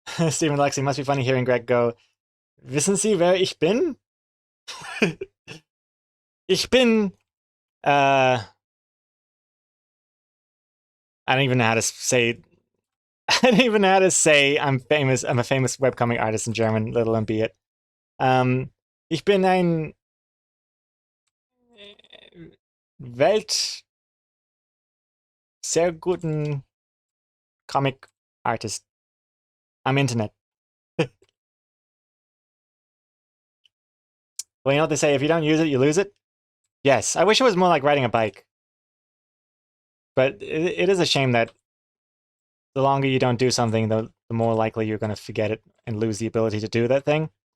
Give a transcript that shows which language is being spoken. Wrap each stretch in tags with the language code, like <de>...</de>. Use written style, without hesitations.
<en>Stephen Lexi, must be funny hearing Greg go,</en> <de>wissen Sie, wer ich bin? Ich bin,</de> <en>I don't even know how to say, I don't even know how to say I'm famous, I'm a famous webcomic artist in German, let alone be it.</en> <de>Ich bin ein Welt sehr guten</de> <en>comic artist</en> <de>am Internet.</de> <en>Well, you know what they say, if you don't use it, you lose it? Yes, I wish it was more like riding a bike. But it is a shame that the longer you don't do something, the more likely you're going to forget it and lose the ability to do that thing.</en>